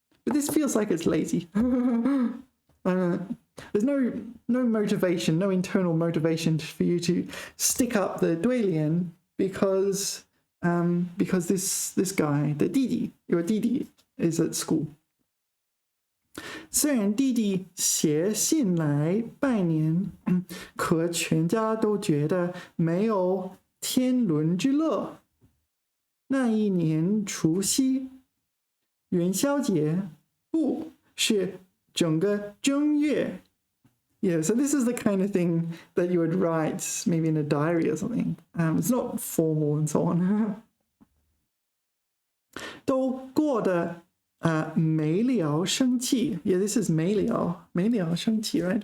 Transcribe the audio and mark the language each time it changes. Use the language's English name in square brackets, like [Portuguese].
[English] But this feels like it's lazy. There's no motivation, no internal motivation for you to stick up the 对联 because this guy, the 弟弟, your 弟弟 is at school. [Chinese] 虽然弟弟写信来拜年，可全家都觉得没有天伦之乐。那一年除夕，元宵节，不是整个正月. [English] Yeah, so this is the kind of thing that you would write maybe in a diary or something. It's not formal and so on. [Chinese] 都过得没了生气. [English] Yeah, this is 没了生气, right?